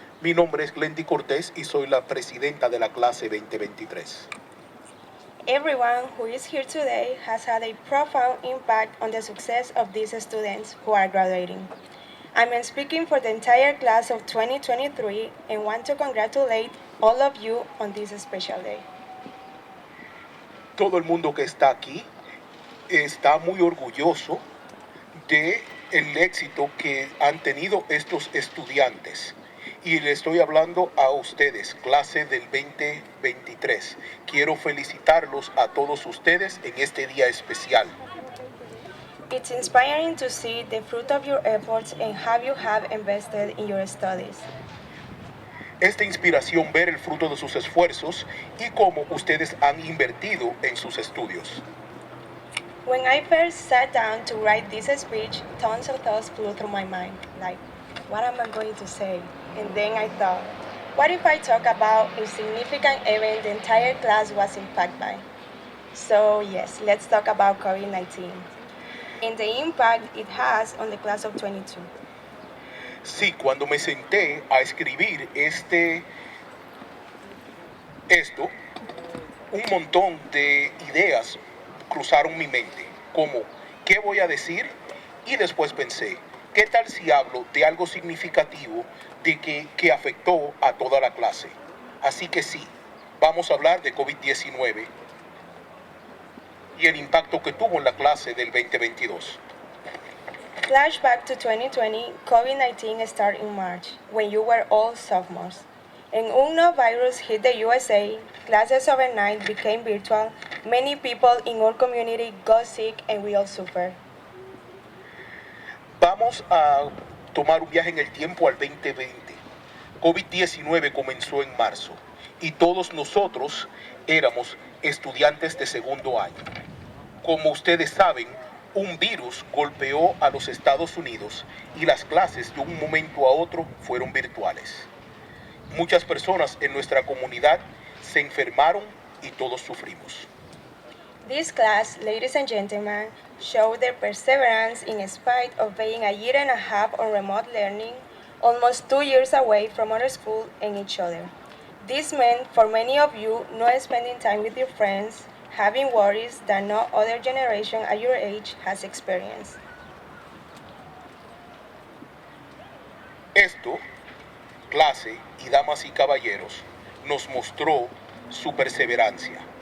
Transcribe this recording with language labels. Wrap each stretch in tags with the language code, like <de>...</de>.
<es>Mi nombre es Glendy Cortés y soy la presidenta de la clase 2023.</es> <en>Everyone who is here today has had a profound impact on the success of these students who are graduating. I'm speaking for the entire class of 2023 and want to congratulate all of you on this special day.</en> <es>Todo el mundo que está aquí está muy orgulloso de el éxito que han tenido estos estudiantes. Y le estoy hablando a ustedes, clase del 2023. Quiero felicitarlos a todos ustedes en este día especial.</es> <en>It's inspiring to see the fruit of your efforts and how you have invested in your studies.</en> <es>Esta inspiración ver el fruto de sus esfuerzos y cómo ustedes han invertido en sus estudios.</es> <en>When I first sat down to write this speech, tons of thoughts flew through my mind, like, what am I going to say? And then I thought, what if I talk about a significant event the entire class was impacted by? So yes, let's talk about COVID-19 and the impact it has on the class of 22.</en> <es>Sí, cuando me senté a escribir esto, un montón de ideas cruzaron mi mente, como ¿qué voy a decir? Y después pensé, ¿qué tal si hablo de algo significativo que afectó a toda la clase? Así que sí, vamos a hablar de COVID-19 y el impacto que tuvo en la clase del 2022.</es> <en>Flashback to 2020, COVID-19 started in March, when you were all sophomores. And unknown virus hit the USA, classes overnight became virtual, many people in our community got sick and we all suffered.</en> <es>Vamos a tomar un viaje en el tiempo al 2020. COVID-19 comenzó en marzo y todos nosotros éramos estudiantes de segundo año. Como ustedes saben, un virus golpeó a los Estados Unidos y las clases de un momento a otro fueron virtuales. Muchas personas en nuestra comunidad se enfermaron y todos sufrimos.</es> <en>This class, ladies and gentlemen, showed their perseverance in spite of being a year and a half on remote learning, almost 2 years away from our school and each other. This meant for many of you not spending time with your friends, having worries that no other generation at your age has experienced.</en> <es>Esto, clase y damas y caballeros, nos mostró su perseverancia.</es>